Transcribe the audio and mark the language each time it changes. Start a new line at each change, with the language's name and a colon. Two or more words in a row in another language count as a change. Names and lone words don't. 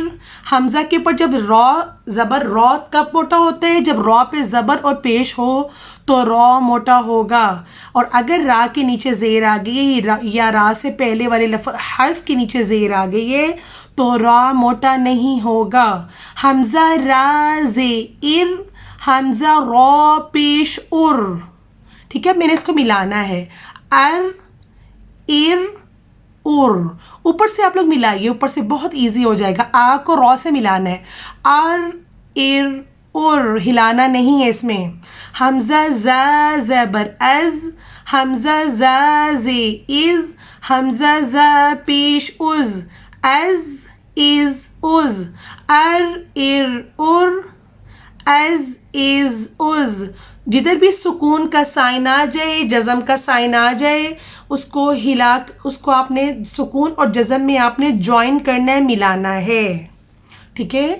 Urdu: حمزہ کے اوپر جب را زبر را کب موٹا ہوتا ہے؟ جب را پہ زبر اور پیش ہو تو را موٹا ہوگا، اور اگر را کے نیچے زیر آ گئی یا را سے پہلے والے حرف کے نیچے زیر آ گئی ہے تو را موٹا نہیں ہوگا. حمزہ را زیر، حمزہ را پیش ار. ٹھیک ہے، میں نے اس کو ملانا ہے. ار ار ار. اوپر سے آپ لوگ ملائیے، اوپر سے بہت ایزی ہو جائے گا. آ کو را سے ملانا ہے. ار ار ار، ہلانا نہیں ہے اس میں. حمزہ زا زبر از، حمزہ زا زی از، حمزہ زا پیش از، از از از. उज़, अर इर उर, एज़ इज़ उज़। جدھر بھی سکون کا سائن آ جائے، جزم کا سائن آ جائے، اس کو آپ نے سکون اور جزم میں آپ نے جوائن کرنا ہے، ملانا ہے، ٹھیک ہے.